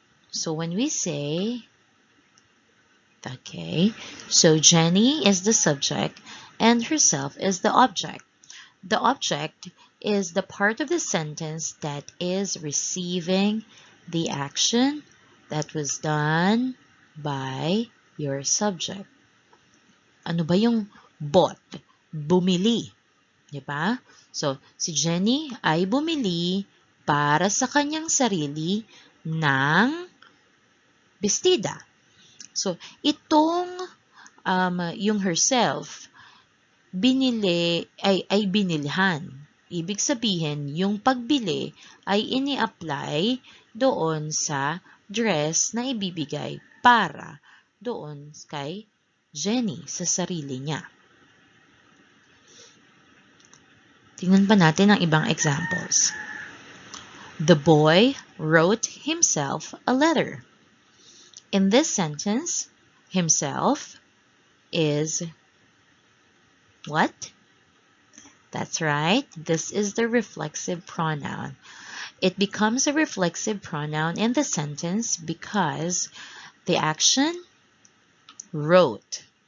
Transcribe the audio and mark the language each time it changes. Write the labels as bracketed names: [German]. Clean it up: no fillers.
[English] So when we say, okay, so Jenny is the subject and herself is the object. The object is the part of the sentence that is receiving the action that was done by your subject. [Filipino] Ano ba yung bought? Bumili. Diba? So, si Jenny ay bumili para sa kanyang sarili ng bestida. So, itong yung herself, ay binilhan. Ibig sabihin, yung pagbili ay ini-apply doon sa dress na ibibigay para doon kay Jenny sa sarili niya. Tingnan pa natin ang ibang examples. [English] The boy wrote himself a letter. In this sentence, himself is what? That's right. This is the reflexive pronoun. It becomes a reflexive pronoun in the sentence because the action wrote.